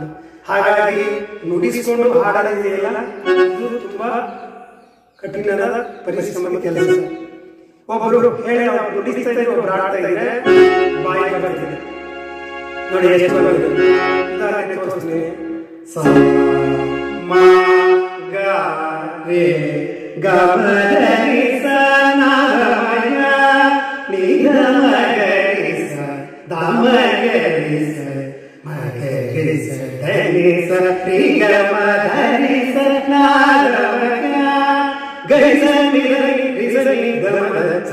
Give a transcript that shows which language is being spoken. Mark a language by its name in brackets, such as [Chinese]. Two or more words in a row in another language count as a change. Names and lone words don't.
[Kannada] ಹಾಗಾಗಿ ನುಡಿಸಿಕೊಂಡು ಹಾಡೋದಿದೆಯಲ್ಲ, ಇದು ತುಂಬಾ ಕಠಿಣದ ಪರಿಶ್ರಮದ ಕೆಲಸ. ಒಬ್ಬರು ಹೇಳಿ ನುಡಿಸ್ತಾ ಇದ್ರೆ ಒಬ್ರು ಹಾಡ್ತಾ ಇದ್ರೆ ಬಾಯಿ ಬರ್ತಿದೆ ನೋಡಿ, ಎಷ್ಟು ಉದಾಹರಣೆ ತೋರಿಸ್ತೀನಿ. ಸ ಮ ಗ ರೇ ಗ ಮ ರಿ ಸ ನ ಗ ಮ ಗ ನಿ ಗ ಮ ಗ ರಿ ಸ ದ ಮ ಗ ರಿ ಸ ಮ ಗ ರಿ ಸ ದ ನಿ ಸ ರಿ ಗ ಮ ಗ ರಿ ಸ ನ ಗ ಮ ಗ ಗ ರಿ ಸ ನಿ ರಿ ಸ ನಿ ದ ಮ ಗ ಸ